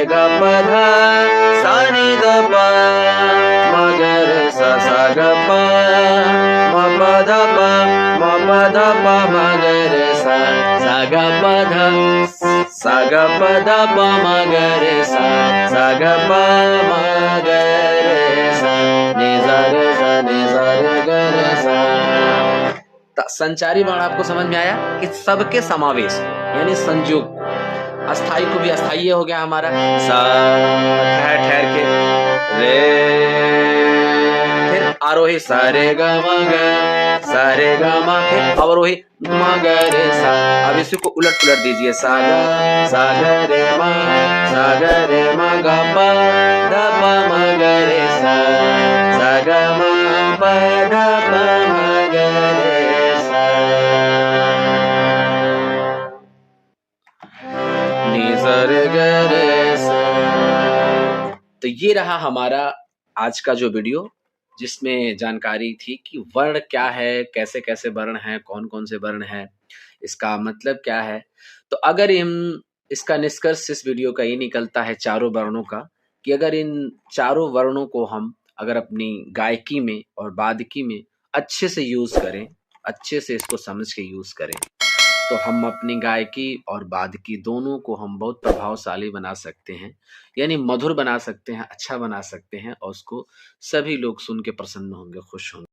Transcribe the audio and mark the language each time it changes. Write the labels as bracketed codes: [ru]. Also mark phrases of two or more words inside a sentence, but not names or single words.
[hi] ग प ध सा नि ध प म ग रे सा ग प म प ध प म प ध प म ग रे सा ग प ध ग प ध प म ग रे सा ग प म ग रे सा नि ज रे सा नि ज रे ग रे सा। संचारी वर्ण आपको समझ में आया कि सबके समावेश यानी संयोग। अस्थाई को भी अस्थाई हो गया हमारा, सा ठहर ठहर के रे, फिर आरोही सा रे ग म ग, सा रे ग म, फिर अवरोही म ग रे सा। अब इसी को उलट पुलट दीजिए, सा ग रे म, सा ग रे म ग प ध प म ग रे सा ग म प ध प म ग रे सा नि ज रे ग रे सा। तो ये रहा हमारा आज का जो वीडियो, जिसमें जानकारी थी कि वर्ण क्या है, कैसे कैसे वर्ण हैं, कौन कौन से वर्ण हैं, इसका मतलब क्या है। तो अगर इसका निष्कर्ष इस वीडियो का ये निकलता है चारों वर्णों का, कि अगर इन चारों वर्णों को हम अगर अपनी गायकी में और वादकी में अच्छे से यूज करें, अच्छे से इसको समझ के यूज करें, तो हम अपनी गायकी और वादकी दोनों को हम बहुत प्रभावशाली बना सकते हैं, यानी मधुर बना सकते हैं, अच्छा बना सकते हैं, और उसको सभी लोग सुन के प्रसन्न होंगे, खुश होंगे।